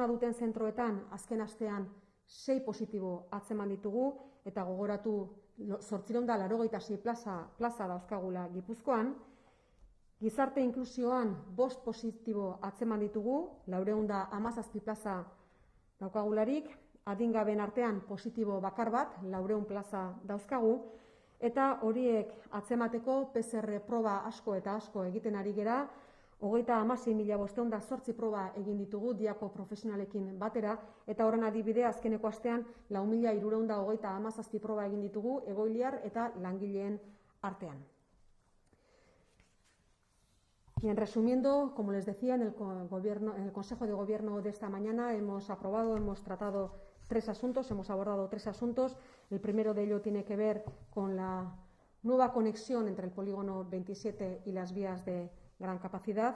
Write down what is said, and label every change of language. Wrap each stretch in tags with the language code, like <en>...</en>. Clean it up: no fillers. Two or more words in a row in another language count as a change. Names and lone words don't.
<eu>duten zentroetan azken astean 6 positibo atzeman ditugu, eta gogoratu 886 plaza dauzkagula Gipuzkoan, gizarte inklusioan 5 positibo atzeman ditugu, 417 plaza daukagularik, adingaben artean positibo bakar bat, 400 plaza dauzkagu, eta horiek atzemateko PCR proba asko eta asko egiten ari gera, 36.508 proba egin ditugu diako profesionalekin batera, eta horren adibide azkeneko astean 4.617 proba egin ditugu egoiliar eta langileen artean.</eu> <es>Bien, resumiendo, como les decía, en el Consejo de Gobierno de esta mañana hemos tratado 3 asuntos, hemos abordado 3 asuntos. El primero de ello tiene que ver con la nueva conexión entre el polígono 27 y las vías de gran capacidad.</es>